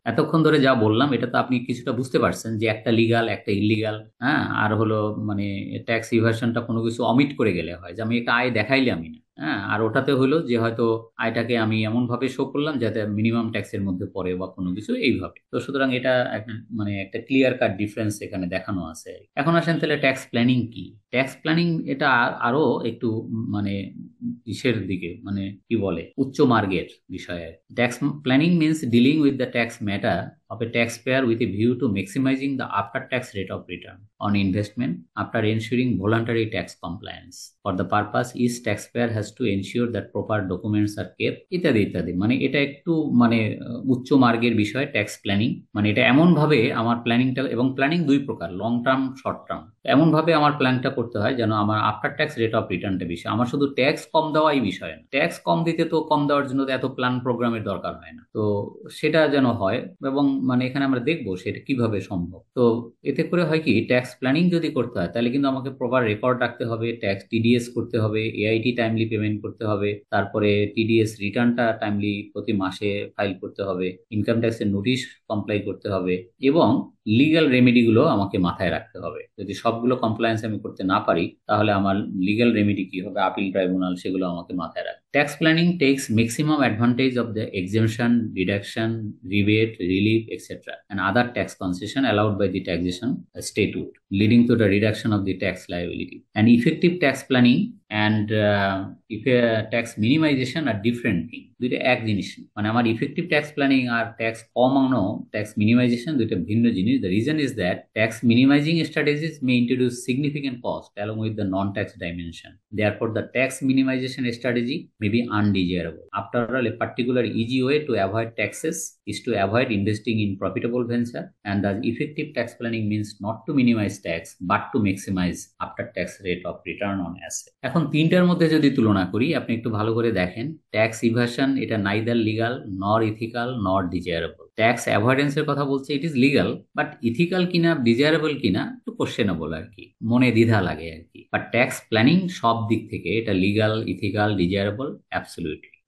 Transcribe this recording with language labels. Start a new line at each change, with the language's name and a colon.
Bangla: এতক্ষণ ধরে যা বললাম এটা তো আপনি কিছুটা বুঝতে পারছেন যে একটা লিগাল একটা ইলিগাল, হ্যাঁ, আর হলো মানে ট্যাক্স ইভেশনটা কোনো কিছু অমিট করে গেলে হয়, যে আমি একটা আয় দেখাইলে আমি না, হ্যাঁ, আর ওটাতে হলো যে হয়তো আয়টাকে আমি এমন ভাবে শো করলাম যাতে মিনিমাম ট্যাক্সের মধ্যে পড়ে বা কোনো কিছু এইভাবে। তো সুতরাং এটা মানে একটা ক্লিয়ার কাট ডিফারেন্স এখানে দেখানো আছে। এখন আসেন তাহলে ট্যাক্স প্ল্যানিং কি। ট্যাক্স প্ল্যানিং এটা আরো একটু মানে ইসের দিকে, মানে কি বলে, উচ্চ মার্গের বিষয়ে।
English: Tax planning means dealing with the tax matter of a taxpayer with a view to maximizing the after-tax rate of return on investment after ensuring voluntary tax compliance. For the purpose, each taxpayer has to ensure that proper documents are kept,
Bangla: ইত্যাদি ইত্যাদি। মানে এটা একটু মানে উচ্চ মার্গের বিষয় tax planning. মানে এটা এমন ভাবে আমার প্ল্যানিংটা, এবং প্ল্যানিং দুই প্রকার, লং টার্ম, শর্ট টার্ম। এমন ভাবে আমার প্ল্যানটা করতে হয় যেন আমার আফটার ট্যাক্স রেট অফ রিটার্নটা বেশি, আমার শুধু ট্যাক্স কম দেওয়াই বিষয় না। ট্যাক্স কম দিতে তো কম দেওয়ার জন্য এত প্ল্যান প্রোগ্রামের দরকার হয় না, তো সেটা যেন হয়। এবং মানে এখানে আমরা দেখবো সেটা কিভাবে সম্ভব। তো এতে করে হয় কি, ট্যাক্স প্ল্যানিং যদি করতে হয় তাহলে কিন্তু আমাকে প্রপার রেকর্ড রাখতে হবে, ট্যাক্স টিডিএস করতে হবে, এআইটি টাইমলি পেমেন্ট করতে হবে, তারপরে টিডিএস রিটার্নটা টাইমলি প্রতি মাসে ফাইল করতে হবে, ইনকাম ট্যাক্সের নোটিশ কমপ্লাই করতে হবে, এবং লিগ্যাল রেমেডিগুলো আমাকে মাথায় রাখতে হবে। যদি সবগুলো কমপ্লায়েন্স আমি করতে না পারি তাহলে আমার লিগ্যাল রেমেডি কি হবে, আপিল ট্রাইব্যুনাল, সেগুলো আমাকে মাথায় রাখতে।
English: Tax planning takes maximum advantage of the exemption, deduction, rebate, relief, etc. and other tax concession allowed by the taxation statute, leading to the reduction of the tax liability. And effective tax planning and tax minimization are different things.
Bangla: দুইটা এক জিনিস না। মানে আমার effective tax planning আর tax কমানো, tax minimisation দুইটা ভিন্ন জিনিস।
English: The reason is that tax minimizing strategies may introduce significant cost along with the non-tax dimension. Therefore, the tax minimization strategy may be undesirable. After all, a particular easy way to avoid taxes is to avoid investing in profitable venture, and thus effective tax planning means not to minimize tax but to maximize after-tax rate of return on asset.
Bangla: এখন তিনটার মধ্যে যদি তুলনা করি, আপনি একটু ভালো করে দেখেন, ট্যাক্স ইভাশন এটা
English: Neither legal nor ethical nor desirable.
Bangla: ট্যাক্স অ্যাভয়েডেন্সের কথা বলছে
English: it is legal,
Bangla: but ethical কিনা ডিজায়ারেবল কিনা একটু কোশ্চেনেবল আর কি, মনে দ্বিধা লাগে আর কি। বাট ট্যাক্স প্ল্যানিং সব দিক থেকে এটা লিগাল, ইথিক্যাল, ডিজায়ারেবল অ্যাবসলিউটলি।